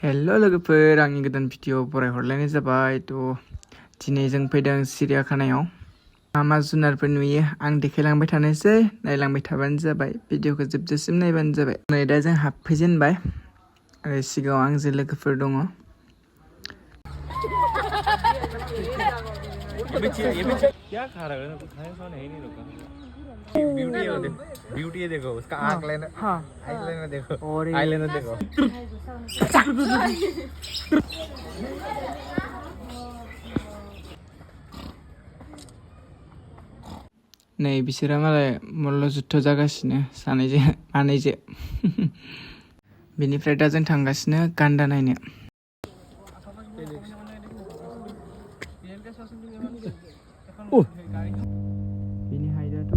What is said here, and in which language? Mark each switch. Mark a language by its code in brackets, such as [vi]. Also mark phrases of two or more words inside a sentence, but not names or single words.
[brx] हेल' लोगोफोर आंनि गोदान भिडिअ बरायहरलायनाय जाबाय दिनै जों फैदों सिरियाखानायाव मा जुनारफोर नुयो आं देखायलांबाय थानोसै नायलांबाय थाबानो जाबाय भिडिअखौ जोबजासिम नायबानो जाबाय नै दा जों हाबफैजेनबाय आरो सिगाङाव आंजों लोगोफोर दङ [hi] ब्यूटी देखो उसका आँख लेना आईलाइनर देखो आईलाइनर देखो [brx] नै बिसोरो मालाय मल्ल जुद्ध जागासिनो सानैजों बेनिफ्राय दा जों थांगासिनो गान्दा नायनो बिनि हाइटआथ'